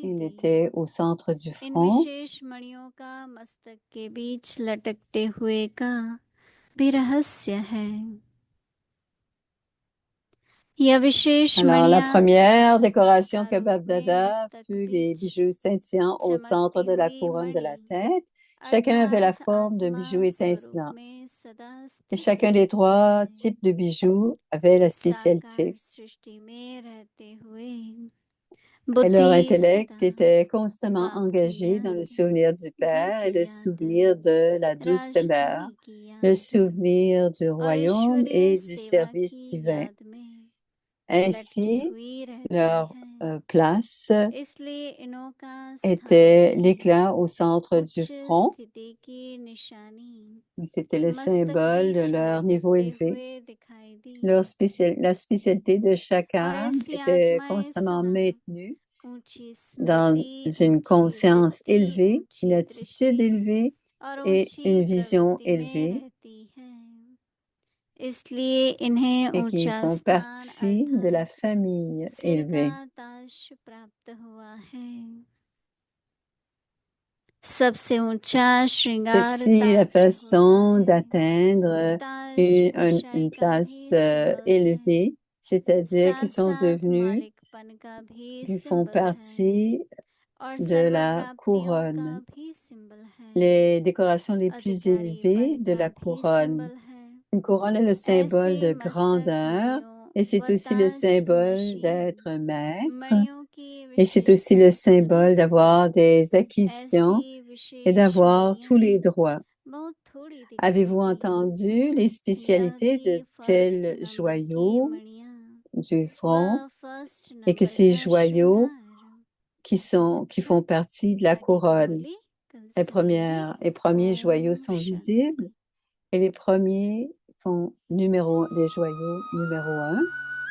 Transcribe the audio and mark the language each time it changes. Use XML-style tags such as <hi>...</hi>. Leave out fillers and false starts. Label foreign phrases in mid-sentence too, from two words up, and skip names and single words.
<fr>Il</fr> <hi>दी</hi> <fr>était au centre du</fr> <hi>इन</hi> <fr>front.</fr> <hi>विशेष मणियों का मस्तक के बीच लटकते हुए का भी रहस्य है यह विशेष</hi> <fr>Alors, la</fr> <hi>मणियां</hi> <fr>première</fr> <hi>सदा</hi> <fr>décoration que</fr> <hi>साकार रूप में</hi> <fr>Babdada</fr> <hi>मस्तक</hi> <fr>fut les</fr> <hi>बीच</hi> <fr>bijoux scintillants au centre</fr> <hi>चमकती</hi> <fr>de la</fr> <hi>हुई</hi> <fr>couronne de la</fr> <hi>मणि</hi> <fr>tête. Chacun avait la</fr> <hi>अर्थात</hi> <fr>forme d'un</fr> <hi>आत्मा</hi> <fr>bijou</fr> <hi>स्वरूप</hi> <fr>étincelant.</fr> <hi>में सदा</hi> <fr>Et</fr> <hi>स्थित</hi> <fr>chacun des</fr> <hi>रहती</hi> <fr>trois</fr> <hi>है</hi> <fr>types de bijoux avait la</fr> <hi>साकार</hi> <fr>spécialité.</fr> <hi>सृष्टि में रहते हुए</hi> <fr>Et leur</fr> <hi>बुद्धि</hi> <fr>intellect</fr> <hi>सदा</hi> <fr>était constamment</fr> <hi>बाप की</hi> <fr>engagé dans le</fr> <hi>याद</hi> <fr>souvenir du</fr> <hi>घर</hi> <fr>Père et</fr> <hi>की</hi> <fr>le</fr> <hi>याद</hi> <fr>souvenir de la douce demeure,</fr> <hi>राजधानी की</hi> <fr>le</fr> <hi>याद</hi> <fr>souvenir du royaume</fr> <hi>ऐश्वर्य</hi> <fr>et du</fr> <hi>सेवा</hi> <fr>service</fr> <hi>की</hi> <fr>divin.</fr> <hi>याद में लटकी</hi> <fr>Ainsi,</fr> <hi>हुई रहती</hi> <fr>leur</fr> <hi>है</hi> <fr>place</fr> <hi>इसलिए इनों का</hi> <fr>était</fr> <hi>स्थान</hi> <fr>l'éclat au centre du</fr> <hi>उच्च</hi> <fr>front.</fr> <hi>स्थिति की निशानी</hi> <fr>C'était le</fr> <hi>मस्तक</hi> <fr>symbole de</fr> <hi>बीच</hi> <fr>leur niveau</fr> <hi>लटकते</hi> <fr>élevé.</fr> <hi>हुए दिखाई दी</hi> <fr>La spécialité de chaque</fr> <hi>और</hi> <fr>âme</fr> <hi>ऐसी</hi> <fr>était</fr> <hi>आत्माएं</hi> <fr>constamment</fr> <hi>सदा</hi> <fr>maintenue</fr> <hi>ऊंची</hi> <fr>dans</fr> <hi>स्मृति</hi> <fr>une</fr> <hi>ऊंची</hi> <fr>conscience</fr> <hi>वृत्ति</hi> <fr>élevée, une</fr> <hi>ऊंची</hi> <fr>attitude</fr> <hi>दृष्टि</hi> <fr>élevée</fr> <hi>और</hi> <fr>et</fr> <hi>ऊंची</hi> <fr>une vision</fr> <hi>प्रवृत्ति में</hi> <fr>élevée,</fr> <hi>रहती है इसलिए इन्हें</hi> <fr>et qui</fr> <hi>ऊंचा</hi> <fr>font</fr> <hi>स्थान</hi> <fr>partie de la</fr> <hi>अर्थात</hi> <fr>famille</fr> <hi>सिर का</hi> <fr>élevée.</fr> <hi>ताज प्राप्त हुआ है सबसे ऊंचा श्रृंगार</hi> <fr>Ceci est la</fr> <hi>ताज होता</hi> <fr>façon</fr> <hi>है</hi> <fr>d'atteindre</fr> <hi>ताज ऊंचाई</hi> <fr>une</fr> <hi>का</hi> <fr>place</fr> <hi>भी सिंबल है</hi> <fr>élevée, c'est-à-dire qu'ils</fr> <hi>साथ</hi> <fr>sont</fr> <hi>साथ</hi> <fr>devenus,</fr> <hi>मालिकपन का भी</hi> <fr>qui font</fr> <hi>सिंबल है</hi> <fr>partie</fr> <hi>और</hi> <fr>de</fr> <hi>सर्व</hi> <fr>la</fr> <hi>प्राप्तियों का</hi> <fr>couronne,</fr> <hi>भी सिंबल है</hi> <fr>les décorations les plus</fr> <hi>अधिकारी</hi> <fr>élevées</fr> <hi>पन</hi> <fr>de</fr> <hi>का</hi> <fr>la</fr> <hi>भी</hi> <fr>couronne.</fr> <hi>सिंबल है</hi> <fr>Une couronne est le</fr> <hi>ऐसे</hi> <fr>symbole de</fr> <hi>मस्तक</hi> <fr>grandeur</fr> <hi>मणियों</hi> <fr>et c'est</fr> <hi>व</hi> <fr>aussi le</fr> <hi>ताज</hi> <fr>symbole</fr> <hi>नशीन</hi> <fr>d'être maître</fr> <hi>मणियों की</hi> <fr>et c'est aussi le</fr> <hi>विशेषता</hi> <fr>symbole</fr> <hi>सदैव</hi> <fr>d'avoir des</fr> <hi>ऐसी</hi> <fr>acquisitions et</fr> <hi>विशेष</hi> <fr>d'avoir tous</fr> <hi>मणियां</hi> <fr>les droits.</fr> <hi>बहुत थोड़ी दिखाई</hi> <fr>Avez-vous</fr> <hi>दी</hi> <fr>entendu les</fr> <hi>यह</hi> <fr>spécialités</fr> <hi>कि</hi> <fr>de</fr> <hi>फर्स्ट</hi> <fr>tels</fr> <hi>नंबर की</hi> <fr>joyaux</fr> <hi>मणियां</hi> <fr>du front</fr> <hi>व फर्स्ट</hi> <fr>et que</fr> <hi>नंबर</hi> <fr>ces</fr> <hi>का</hi> <fr>joyaux</fr> <hi>श्रृंगार</hi> <fr>qui</fr> <hi>अच्छा</hi> <fr>font partie de la</fr> <hi>आगे की</hi> <fr>couronne?</fr> <hi>मुरली कल से रहेगी</hi> <fr>Les premiers joyaux</fr> <hi>ओम</hi> <fr>sont</fr> <hi>शांति</hi> <fr>visibles et les premiers font des joyaux numéro 1.</fr>